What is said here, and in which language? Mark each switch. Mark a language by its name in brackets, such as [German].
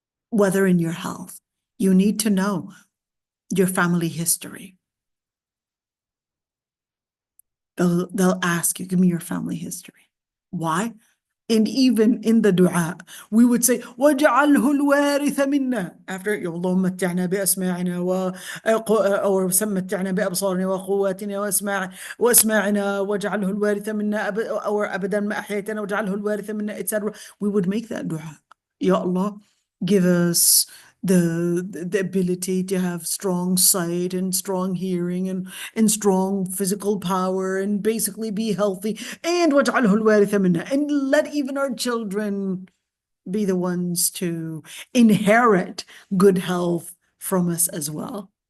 [English] Whether in your health, you need to know your family history. They'll ask you, give me your family history. Why? And even in the dua, we would say, [Arabic] وَجَعَلْهُ الْوَارِثَ مِنَّا. [English] After, [Arabic] اللهم متعنا بأسماعنا أو متعنا بأبصارنا وقواتنا وأسماعنا وجعله الوارث منا أو أبدا ما أحييتنا وجعله الوارث منا, etc. [English] We would make that dua. Ya Allah, give us the ability to have strong sight and strong hearing and strong physical power and basically be healthy, and [Arabic] وَجْعَلْهُ الْوَارِثَ مِنَّا, [English] and let even our children be the ones to inherit good health from us as well.